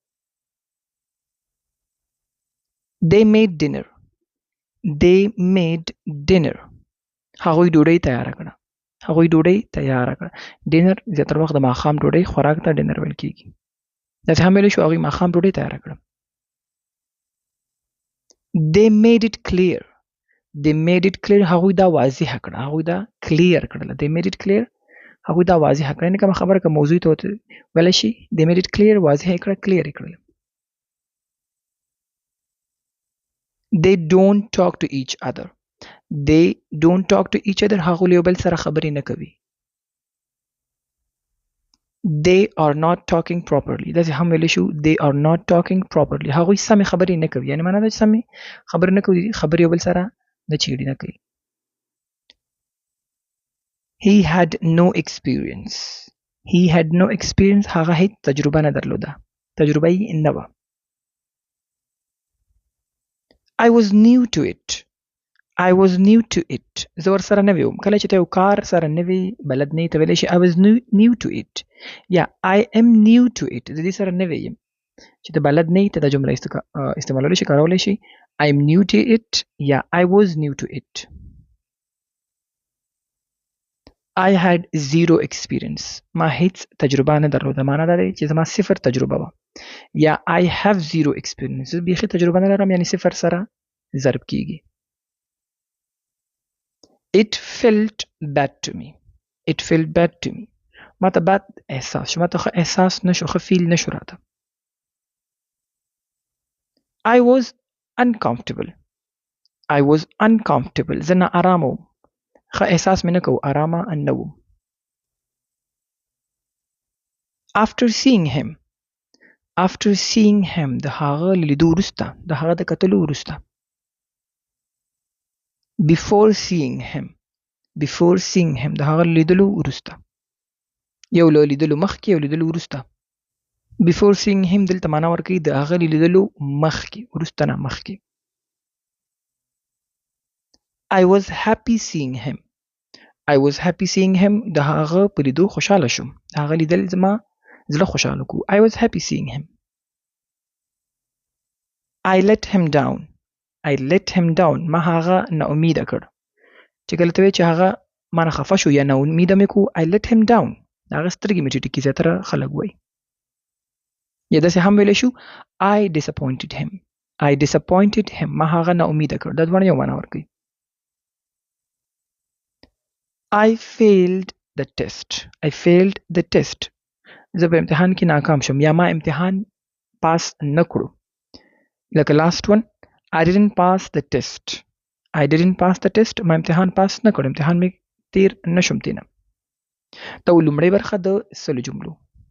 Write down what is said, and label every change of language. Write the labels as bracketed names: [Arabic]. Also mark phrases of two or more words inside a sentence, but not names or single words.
[English] They made dinner. They made dinner. [Pashto] هغوی ډوډۍ تیاره کړه. هغوی ډوډۍ تیاره کړه. ډینر زیاتره وخت د ماښام ډوډۍ خوراک ته ډینر ویل کېږي. داسې هم ویلی شو هغوی ماښام ډوډۍ تیاره کړه. [English] They made it clear. They made it clear. [Pashto] هغوی دا واضح کړه. هغوی دا clear کړله. [English] They made it clear. [Pashto] هغوی دا واضح کړه. یعنې کومه خبره که موضوع ته ویلی شي [English] They made it clear. [Pashto] واضح یې کړه. clear یې کړله. [English] They don't talk to each other. They don't talk to each other. [Pashto] هغوی له یو بل سره خبرې نه کوي. [English] They are not talking properly. [Pashto] داسې هم ویلی شو [English] They are not talking properly. [Pashto] هغوی سمې خبرې نه کوي. یعنې معنا ده چې سمې خبرې نه کوي. خبرې یو بل سره نه چیړي نه کوي. [English] He had no experience. He had no experience. [Pashto] هغه هیڅ تجربه نه درلوده. تجربه یې نه وه. [English] I was new to it. I was new to it. [Pashto] زه ورسره نوی وم. کله چې ته یو کار سره نوی بلد نه یې ته ویلی شي [English] I was new to it. یا I am new to it. [Pashto] د دې سره نوی یم. چې ته بلد نه یې ته دا جمله استعمالولی شي کارولی شي [English] I am new to it [Pashto] یا [English] I was new to it. I had zero experience. [Pashto] ما هیڅ تجربه نه درلوده. معنا دا دی چې زما صفر تجربه وه. [English] یا I have zero experience. [Pashto] زه بیخي تجربه نه لرم یعنی صفر سره ضرب کیږي. [English] It felt bad to me. It felt bad to me. [Pashto] ما ته بد احساس شو. ما ته ښه احساس نشو. ښه فیل نشو راته. [English] I was uncomfortable. I was uncomfortable. [Pashto] زه نه آرامه وم. ښه احساس مې نه کو. آرامه نه وم. [English] After seeing him. After seeing him. [Pashto] د هغه لیدو وروسته. د هغه د کتلو وروسته. [English] Before seeing him. Before seeing him. [Pashto] د هغه لیدلو وروسته. یو له لیدلو مخکې یو لیدلو وروسته. [English] Before seeing him [Pashto] دلته معنا ورکوي د هغه لیدلو مخکې وروسته نه مخکې. [English] I was happy seeing him. I was happy seeing him. [Pashto] د هغه په لیدو خوشحاله شوم. د هغه لیدل زما زړه خوشحاله کو. [English] I was happy seeing him. I let him down. I let him down. [Pashto] ما هغه نا امیده کړ. چې کله ته وایې چې هغه ما نه خفه شو یا نا امیده مې کو [English] I let him down. [Pashto] د هغه سترګې مې ټیټې کړې. زیاتره خلک وایي. یا داسې هم ویلی شو [English] I disappointed him. I disappointed him. [Pashto] ما هغه نا امیده کړ. دا دواړه یو معنا ورکوي. [English] I failed the test. I failed the test. [Pashto] زه په امتحان کې ناکام شم یا ما امتحان پاس نه کړو. [English] لکه last one I didn't pass the test. I didn't pass the test. [Pashto] ما امتحان پاس نه کړو. امتحان مې تیر نشم تینه. دا لومړی برخه د سلو جملو.